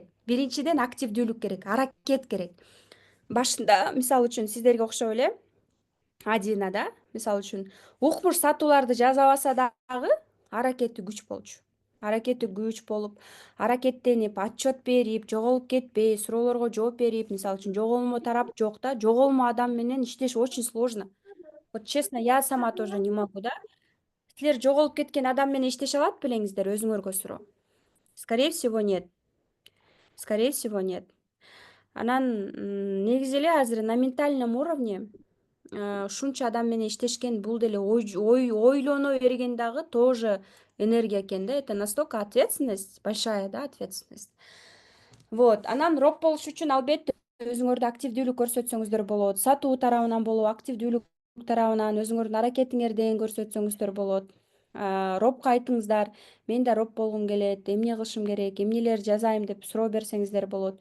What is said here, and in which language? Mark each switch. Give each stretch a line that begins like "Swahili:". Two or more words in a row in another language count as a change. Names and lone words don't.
Kyrgyz: Биринчиден активдүүлүк керек, аракет керек. Башында, мисалы үчүн сиздерге окшоп эле Адина да, мисалы үчүн укмуш сатууларды жазабаса дагы аракети күч болчу. Аракети күч болуп, аракеттенип, отчет берип, жоголуп кетпей, суроолорго жооп берип, мисалы үчүн жоголмо тарап жок да, жоголмо адам менен иштеш
Russian: очень сложно. Вот честно, я сама тоже не могу, да.
Kyrgyz: Силер жоголуп кеткен адам менен иштеше алат белеңиздер, өзүңөргө суроо?
Russian: Скорее всего, нет. Скорее всего, нет.
Kyrgyz: Анан негизи эле азыр
Russian: на ментальном уровне
Kyrgyz: ушунча адам менен иштешкен, бул деле ойлоно берген дагы тоже энергия экен да.
Russian: Это настолько ответственность, большая, да, ответственность. Вот.
Kyrgyz: Анан роб болуш үчүн албетте өзүңөрдү активдүүлүк көрсөтсөңүздөр болот. Сатуу тарабынан болобу, активдүүлүк тарабынан өзүңөрдүн аракетиңерден көрсөтсөңүздөр болот. Робко айтыңыздар, мен да роб болгум келет, эмне кылышым керек, эмнелер жазайм деп суроо берсеңиздер болот.